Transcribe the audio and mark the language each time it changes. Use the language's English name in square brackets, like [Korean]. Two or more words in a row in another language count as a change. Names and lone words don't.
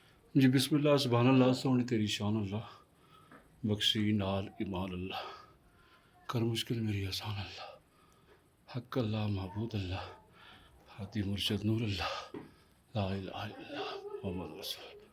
[Punjabi] جی بسم اللہ سبحان اللہ سوہنی تیری شان اللہ بخشی نال ایمان اللہ کر مشکل میری آسان اللہ حق اللہ معبود اللہ ہادی مرشد نور اللہ [Arabic] لا إله إلا الله محمد رسول.